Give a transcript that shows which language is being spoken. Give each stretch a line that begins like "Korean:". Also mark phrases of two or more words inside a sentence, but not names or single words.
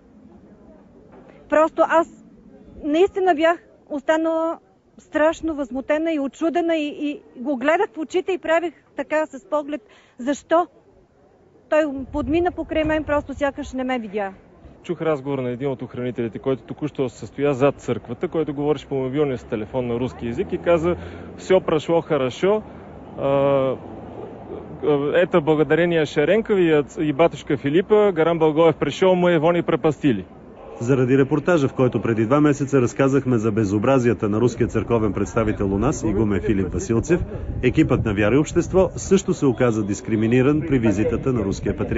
Bulgarian: Просто аз наистина бях останала страшно възмутена и очудена и го гледах в очите и правих така с поглед. Защо? Той подмина покрай мен, просто сякаш не ме видя. Чух разговор на един от охранителите, който току-що се състоя зад църквата, който говореше по мобилния си телефон на руски език и каза:
Russian: "Все прошло хорошо. Это благодарение Шеренкови и батюшка Филипа, Горан Благоев пришел, мы его не пропастили."
Bulgarian: Заради репортажа, в който преди 2 месеца разказахме за безобразията на руския църковен представител у нас, игумен Филип Василцев, екипът на Вяра и общество също се оказа дискриминиран при визитата на руския патриарх.